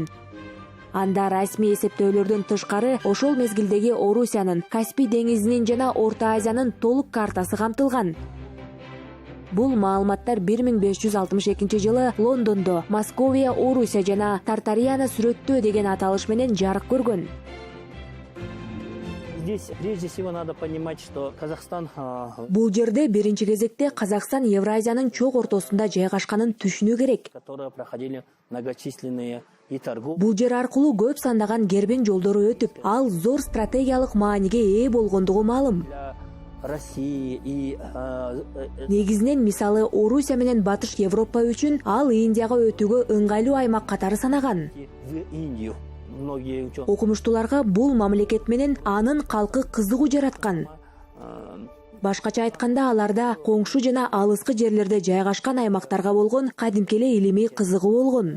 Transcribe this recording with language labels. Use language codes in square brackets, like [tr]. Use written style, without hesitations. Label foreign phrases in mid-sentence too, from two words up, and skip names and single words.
[ky] Анда расмий эсептөөлөрдөн тышкары ошол мезгилдеги Орусиянын, Каспий деңизинин жана Орто Азиянын толук картасы камтылган. Бул маалыматтар 1562 жылы Лондондо Московия, Орусия жана Тартарияны сүрөттөө деген аталыш менен жарык көргөн. [ru] Здесь прежде всего надо понимать, что Казахстан... [ky] Бул жерде биринчи кезекте Казакстан Евразиянын чок ортосунда жайгашканын түшүнүү керек. [ru] Которые проходили многочисленные и торговые... [ky] Бул жер аркылуу көп сандаган кербен жолдору өтүп, ал зор стратегиялык мааниге ээ болгондугу маалым. [ru] России и... [ky] Негизинен мисалы Орусия менен Батыш Европа үчүн ал Индияга өтүүгө ыңгайлуу аймак катары санаган. [ru] В Индию. [ky] Окумуштууларга бул мамлекет менен анын калкы кызыгуу жараткан. Башкача айтканда аларда коңшу жана алыскы жерлерде жайгашкан аймактарга болгон кадимки эле илимий кызыгуу болгон.